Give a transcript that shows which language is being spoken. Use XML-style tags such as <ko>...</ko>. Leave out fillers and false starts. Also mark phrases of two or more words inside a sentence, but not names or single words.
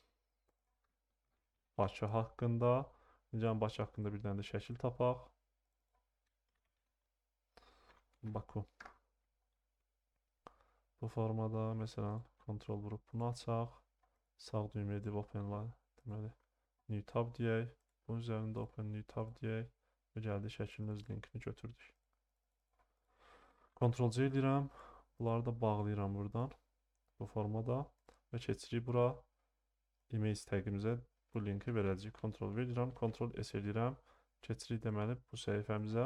<az>Bakı haqqında. İncə Bakı haqqında bir dənə də şəkil tapaq. Baku. Bu formada məsələn kontrol vurub bunu açaq. Sağ düymə edib</az> <en>open line.</en> <az>Deməli</az> <en>new tab</en> <az>deyək. Bunun üzərində</az> <en>open new tab</en> <az>deyək. Və gəldi şəklin öz linkini götürdük. Ctrl C edirəm. Bunları da bağlayıram buradan. Bu formada. Və keçirik bura. Image tagimizə bu linki verəcəyik. Ctrl V edirəm. Ctrl S edirəm. Keçirik deməli bu səhifəmizə.</az>